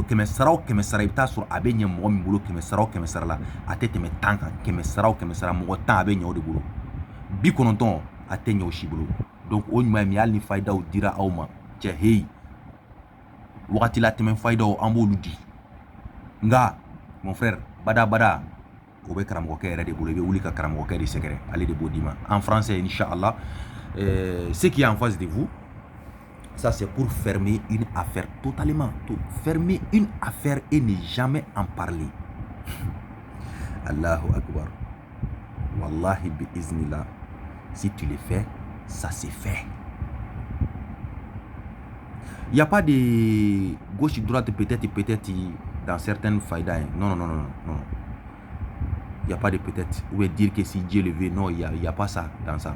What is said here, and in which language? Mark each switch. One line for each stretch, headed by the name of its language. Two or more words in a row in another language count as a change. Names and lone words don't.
Bambara: kɛmɛ sara o kɛmɛ sara i bɛ taa sɔrɔ a bɛ ɲɛ mɔgɔ min bolo kɛmɛ sara o kɛmɛ sara la a tɛ tɛmɛ 10 kan kɛmɛ sara o kɛmɛ sara mɔgɔ 10 a bɛ ɲɛ o de bolo 90 a tɛ ɲɛ o si bolo donc o ɲuman ye min hali ni fayidaw dira aw ma cɛ heyi wagati la tɛmɛ fayidaw an b'olu di nka
French: mon frère
Bambara: bada o bɛ karamɔgɔkɛ yɛrɛ de bolo i bɛ wuli ka karamɔgɔkɛ de sɛgɛrɛ ale de b'o d'i ma
French: en français
Bambara: inchallah
French: ce qui est en face de vous. Ça, c'est pour fermer une affaire totalement. Fermer une affaire et ne jamais en parler.
Arabic: الله أكبر. والله بإذن الله.
French: Si tu le fais, ça c'est fait. Il n'y a pas de gauche et droite, peut-être dans certaines faïdas. Non. Il n'y a pas de peut-être. Ou dire que si Dieu le veut, non, il n'y a pas ça dans ça.